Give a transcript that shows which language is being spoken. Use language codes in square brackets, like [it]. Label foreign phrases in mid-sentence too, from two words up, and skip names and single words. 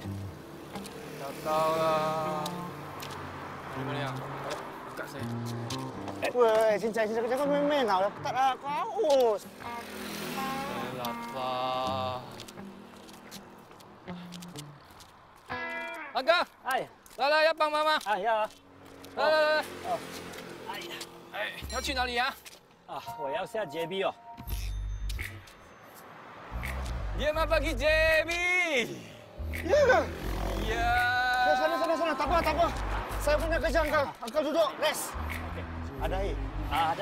[ms] Tak tahu lah. Mana yang? Dekat saya. Weh, cincai kau main-main tau. Aku tak nak aku haus. Lapar. Agak. Hai. [zh] 来来，要帮忙吗？哎呀，来来来。哦，哎呀，哎，要去哪里呀？啊，我要下JB哦。 [ms] Dia mau pergi JB. Ya ke? Ya. Sana. Tak apa. Saya punya kerja Uncle. Uncle duduk, rest. Okay. Ada air? Ada.